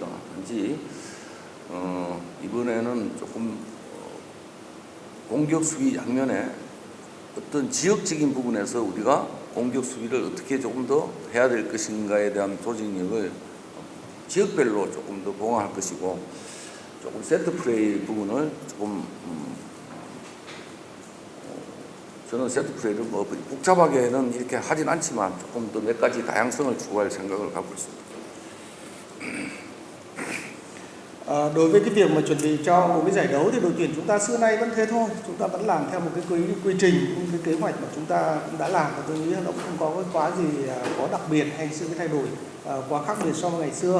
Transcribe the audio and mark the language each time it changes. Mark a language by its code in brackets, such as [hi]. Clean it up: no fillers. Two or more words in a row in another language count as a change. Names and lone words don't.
[ko] 단지 이번에는 조금 공격 수비 양면에 어떤 지역적인 부분에서 우리가 공격 수비를 어떻게 조금 더 해야 될 것인가에 대한 조직력을 지역별로 조금 더 봉합할 것이고 조금 세트 플레이 부분을 조금 저는 세트 플레이를 뭐 복잡하게는 이렇게 하진 않지만 조금 더 몇 가지 다양성을 추구할 생각을 갖고 있습니다. [vi] Đối với cái việc mà chuẩn bị cho một cái giải đấu thì đội tuyển chúng ta xưa nay vẫn thế thôi, chúng ta vẫn làm theo một cái quy trình, cái kế hoạch mà chúng ta cũng đã làm và tôi nghĩ nó cũng không có cái quá gì có đặc biệt hay sự thay đổi quá khác biệt so với ngày xưa.